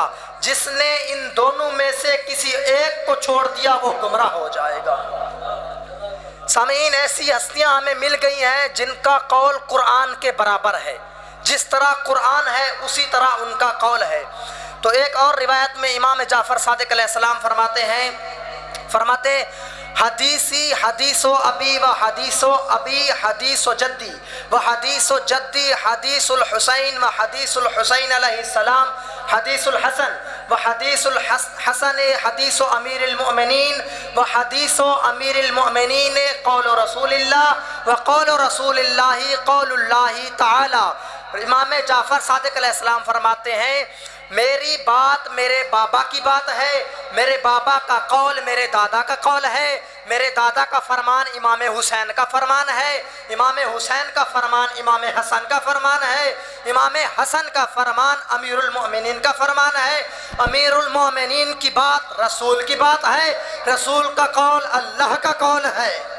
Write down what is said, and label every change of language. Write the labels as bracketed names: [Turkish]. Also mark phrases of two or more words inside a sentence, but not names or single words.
[Urdu] جس نے ان دونوں میں سے کسی ایک کو چھوڑ دیا وہ گمراہ ہو جائے گا. سامعین، ایسی ہستیاں ہمیں مل گئی ہیں جن کا قول قرآن کے برابر ہے. جس طرح قرآن ہے اسی طرح ان کا قول ہے. تو ایک اور روایت میں امام جعفر صادق علیہ السلام فرماتے [Arabic] حدیثی حدیث و ابی و حدیث و ابی حدیث و جدی و حدیث و جدی حدیث الحسین و حدیث الحسین علیہ السلام حدیث الحسن و حدیث الحسن حدیث و امیر المؤمنین و حدیث و امیر المؤمنین قول رسول اللہ و قول رسول اللہ قول اللہ تعالی. [Urdu] امام جعفر صادق [Arabic] علیہ السلام [Urdu] فرماتے ہیں میری بات میرے بابا کی بات ہے، میرے بابا کا قول میرے دادا کا قول ہے، میرے دادا کا فرمان امام حسین کا فرمان ہے، امام حسین کا فرمان امام حسن کا فرمان ہے، امام حسن کا فرمان امیر المؤمنین کا فرمان ہے، امیر المؤمنین کی بات رسول کی بات ہے، رسول کا قول اللہ کا قول ہے.